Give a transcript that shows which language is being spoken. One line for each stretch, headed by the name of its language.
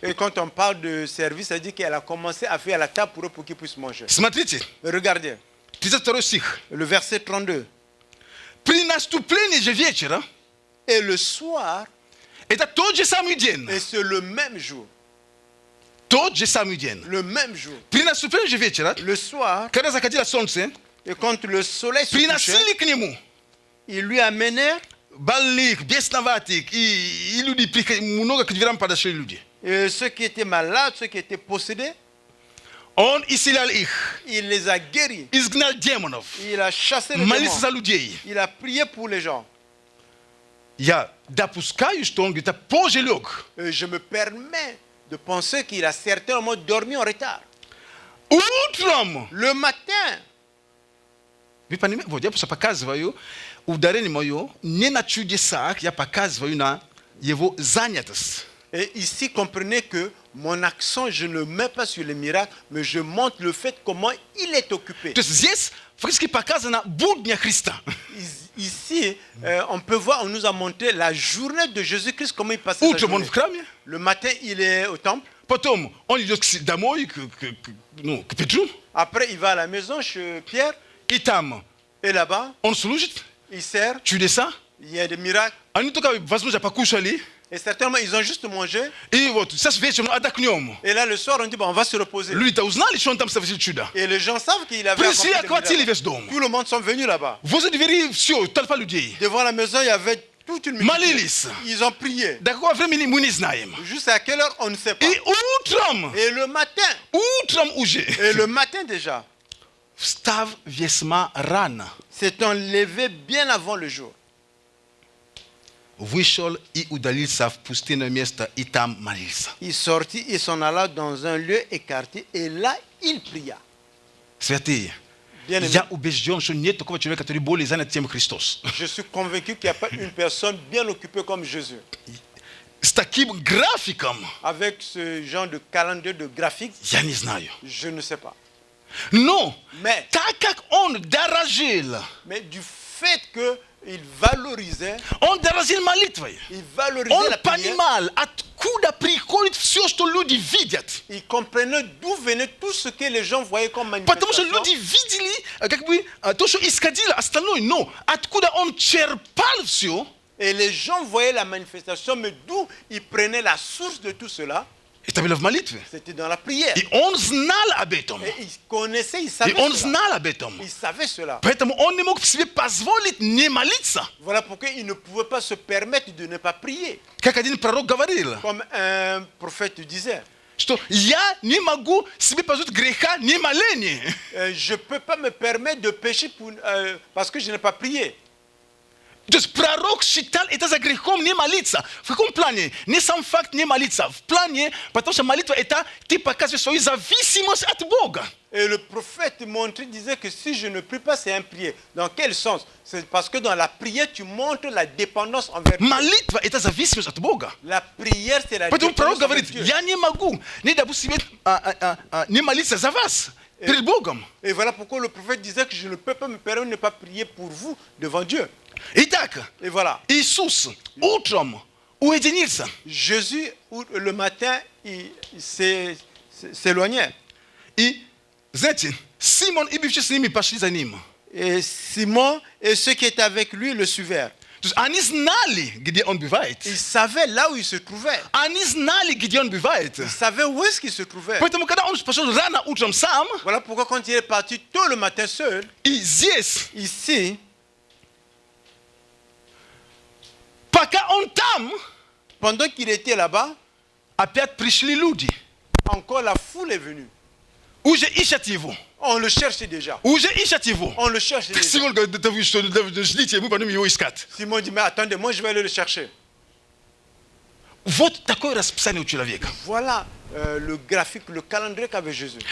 French: Et quand on parle de service, ça dit qu'elle a commencé à faire la table pour eux pour qu'ils puissent manger.
Russian: Смотрите,
French: Regardez,
Russian: 32 стих.
French: le verset 32.
Russian: При наступлении же вечера,
French: Et le soir,
Russian: это тот же самый день.
French: et c'est le même jour,
Russian: Тот же самый день.
French: le même jour,
Russian: При наступлении же вечера,
French: le soir,
Russian: когда заходило солнце,
French: et quand le soleil se couchait,
Russian: приносили к нему
French: ils lui amenèrent
Russian: больных, бесноватых, и люди, много к дверям подошли люди.
French: ceux qui étaient malades, ceux qui étaient possédés,
Russian: Он исцелял их,
French: il les a guéris,
Russian: изгнал демонов,
French: il a chassé les
Russian: молился за
French: démons,
Russian: людей.
French: il a prié pour les gens.
Russian: Я допускаю, что он где-то позже лег.
French: Je me permets de penser qu'il a certainement dormi en retard.
Russian: Утром!
French: Le matin,
Russian: Вы понимаете? Вот я просто показываю ударение мое не на чудесах, я показываю на его занятость.
French: et ici, comprenez que mon accent, je ne mets pas sur les miracles, mais je montre le fait comment il est occupé.
Russian: То есть здесь фактически показано будня Христа.
French: Ici, on peut voir, on nous a montré la journée de Jésus-Christ, comment il passait sa
Russian: Утром он
French: journée.
Russian: в храме,
French: Le matin, il est au temple.
Russian: потом он идет домой, к Петру,
French: Après, il va à la maison chez Pierre.
Russian: и там
French: Et là-bas,
Russian: он служит,
French: il sert.
Russian: чудеса.
French: Il y a des miracles.
Russian: Они только, возможно, покушали,
French: Et certainement, ils ont juste mangé.
Russian: и вот сейчас вечером отдохнем.
French: Et là, le soir, on dit, bon, on va se reposer.
Russian: Люди-то узнали, что он там совершил чудо.
French: Et les gens savent qu'il avait
Russian: Пришли,
French: accompli des
Russian: охватили
French: miracles.
Russian: весь дом.
French: Tout le monde sont venus là-bas.
Russian: Возле двери все, толпа людей.
French: Devant la maison, il y avait toute une multitude.
Russian: Молились.
French: Ils ont prié.
Russian: До какого времени мы не знаем.
French: Juste à quelle heure, on ne sait pas.
Russian: И утром,
French: Et le matin,
Russian: уже,
French: et le matin déjà,
Russian: встав весьма рано,
French: s'étant levé bien avant le jour.
Russian: вышел и удалился в пустынное место, и там молился.
French: Il sortit et s'en alla dans un lieu écarté, et là, il pria.
Russian: Святые,
French: Bien-aimés,
Russian: я убежден, что нет такого человека, который более занят, чем Христос.
French: je suis convaincu qu'il n'y a pas une personne bien occupée comme Jésus.
Russian: С таким графиком,
French: Avec ce genre de calendrier de graphique,
Russian: я не знаю.
French: je ne sais pas.
Russian: Но,
French: Mais,
Russian: так как он дорожил
French: du fait qu'il valorisait,
Russian: молитвой,
French: il valorisait
Russian: он
French: la prière,
Russian: понимал, откуда приходит все, что люди видят.
French: il comprenait d'où venait tout ce que les gens voyaient comme
Russian: Потому что
French: manifestation.
Russian: люди видели, как бы, то, что исходило остальное, но откуда он черпал все,
French: Et les gens voyaient la manifestation, mais d'où ils prenaient la source de tout cela,
Russian: это было в молитве.
French: c'était dans la prière.
Russian: И он знал об этом.
French: Et ils connaissaient, ils
Russian: И
French: savaient
Russian: он
French: cela.
Russian: знал об этом.
French: Ils savaient cela.
Russian: Поэтому он не мог себе позволить не молиться.
French: Voilà pourquoi ils ne pouvaient pas se permettre de ne pas prier.
Russian: Как один пророк говорил,
French: Comme un prophète disait,
Russian: что я не могу себе позволить греха не моления.
French: je ne peux pas me permettre de pécher parce que je n'ai pas prié.
Russian: То есть пророк считал это за грехом не молиться. В каком плане? Не сам факт не молиться. В плане, потому что молитва это ты показываешь свою зависимость от Бога.
French: Et le prophète montrait, disait que si je ne prie pas, c'est imprier. Dans quel sens? C'est parce que dans la prière, tu montres la dépendance envers Dieu.
Russian: Молитва это зависимость от Бога.
French: La prière, c'est la
Russian: Поэтому пророк
French: dépendance envers
Russian: говорит,
French: Dieu.
Russian: я не могу, не допустим не молиться за вас перед Богом.
French: Et voilà pourquoi le prophète disait que je ne peux pas me permettre de ne pas prier pour vous devant Dieu.
Russian: Итак,
French: Et voilà.
Russian: Иисус утром уединился.
French: Jésus, le matin, il s'éloignait.
Russian: И, знаете, Симон и бывшие с ними пошли за ним.
French: Et Simon et ceux qui étaient avec lui le suivirent.
Russian: То есть они знали, где он бывает.
French: Ils savaient là où il se trouvait.
Russian: Они знали, где он бывает.
French: Ils savaient où est-ce qu'il se trouvait.
Russian: Поэтому, когда он пошел рано утром сам,
French: Voilà pourquoi quand il est parti tôt le matin seul,
Russian: и здесь,
French: ici,
Russian: пока он там,
French: pendant qu'il était là-bas,
Russian: опять пришли люди.
French: encore la foule est venue.
Russian: Уже ищут его.
French: On le cherchait déjà.
Russian: Уже ищут его.
French: On le cherchait déjà.
Russian: Симон говорит, да вы что, ждите, мы пойдем его искать.
French: Simon dit, mais attendez, moi je vais aller le chercher.
Russian: Вот такое расписание у человека.
French: Voilà le graphique, le calendrier qu'avait Jésus.